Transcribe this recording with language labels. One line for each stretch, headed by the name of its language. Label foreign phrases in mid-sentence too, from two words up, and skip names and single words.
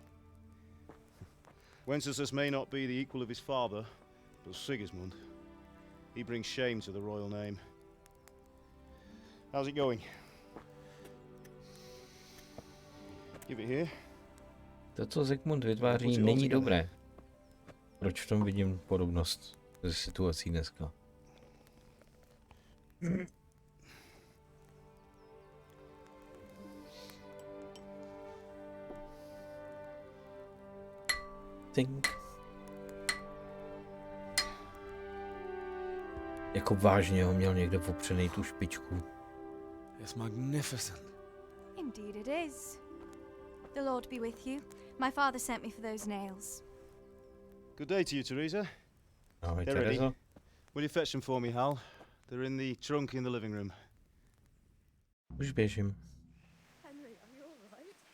English: Wenceslas may not be the equal of his father, but Sigismund, he brings shame to the royal name. How's it going? Give it here.
Czech: To, co Zikmund vytváří, není dobré. Proč v tom vidím podobnost se situací dneska?
English: Think.
Czech: Jako vážně ho měl někde opřenej tu špičku.
English: It's magnificent. Indeed it is. The Lord be with you. My father sent me for those nails. Good day to you, Teresa.
Czech: Ahoj,
English: They're ready.
Czech: Terezo.
English: Will you fetch them for me, Hal? They're in the trunk in the living room.
Czech: Už běžím.
English: Henry, are you all right?